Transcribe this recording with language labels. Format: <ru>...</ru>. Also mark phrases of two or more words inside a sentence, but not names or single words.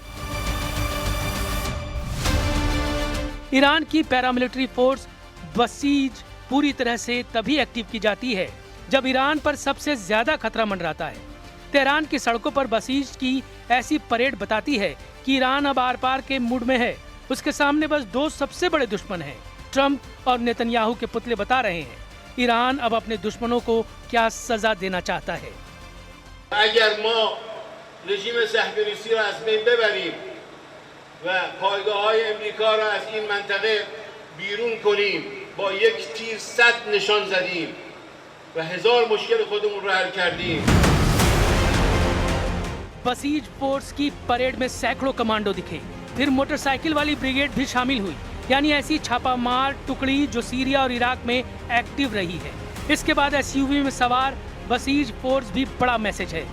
<hi>ईरान की पैरामिलिट्री फोर्स बसीज पूरी तरह से तभी एक्टिव की जाती है जब ईरान पर सबसे ज्यादा खतरा मंडराता है। तेहरान की सड़कों पर बसीज की ऐसी परेड बताती है कि ईरान अब आर पार के मूड में है। उसके सामने बस दो सबसे बड़े दुश्मन हैं, ट्रंप और नेतन्याहू के पुतले बता रहे हैं ईरान अब अपने दुश्मनों को क्या सजा देना चाहता है।</hi> <fa>اگر ما رژیم صهیونیستی را از بین ببریم و پایگاه‌های امریکا را از این منطقه بیرون کنیم با یک تیر 100 نشان زدیم و هزار مشکل خودمون را حل کردیم.</fa> <hi>बसीज फोर्स की परेड में सैकड़ों कमांडो दिखे, फिर मोटरसाइकिल वाली ब्रिगेड भी शामिल हुई, यानी ऐसी छापामार टुकड़ी जो सीरिया और इराक में एक्टिव रही है। इसके बाद एसयूवी में सवार बसीज फोर्स भी बड़ा मैसेज है।</hi>